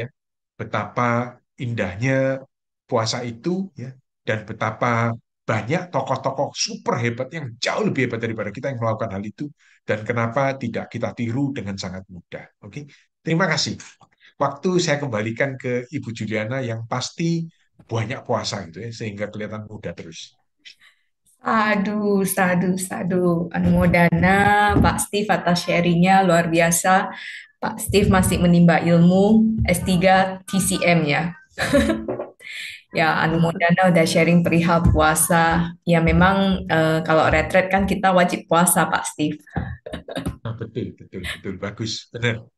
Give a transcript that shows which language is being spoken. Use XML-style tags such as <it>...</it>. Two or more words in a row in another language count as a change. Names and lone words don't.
<id>Betapa indahnya puasa itu ya dan betapa banyak tokoh-tokoh super hebat yang jauh lebih hebat daripada kita yang melakukan hal itu dan kenapa tidak kita tiru dengan sangat mudah. Oke. Terima kasih. Waktu saya kembalikan ke Ibu Juliana yang pasti banyak puasa gitu ya sehingga kelihatan muda terus. Aduh,</id> <pi>sadu, sadu.</pi> <id>Anumodana, Pak Steve atas sharingnya luar biasa. Pak Steve masih menimba ilmu S3 TCM ya. Ya, Anumodana udah sharing perihal puasa. Ya, memang kalau retret kan kita wajib puasa, Pak Steve. Nah, betul, betul, betul. Bagus, benar.</id>